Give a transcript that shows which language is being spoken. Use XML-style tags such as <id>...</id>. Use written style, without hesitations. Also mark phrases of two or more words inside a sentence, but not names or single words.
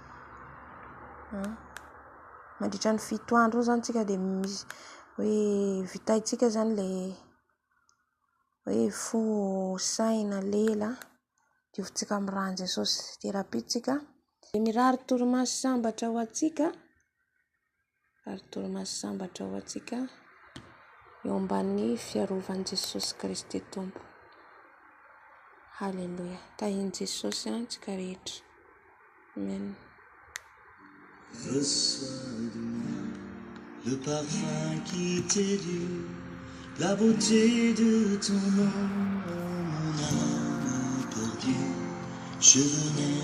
<mg>Mandritra ny 7 andro zany tsika dia misy hoe vitaitsika zany le hoe fo saina lela diovintsika amin'ny rano Jesosy dia rapitsika. Mirary torimaso sambatra ho atsika, rary torimaso sambatra ho atsika eo amban'ny fiarovan'i Jesosy Kristy tompo. Alléluia. Tahiny Jesosy antsika rehetra. Amen.</mg> <fr>Reçois de moi le parfum qui t'est dû, la beauté de ton nom, mon âme perdue. Je venais</fr>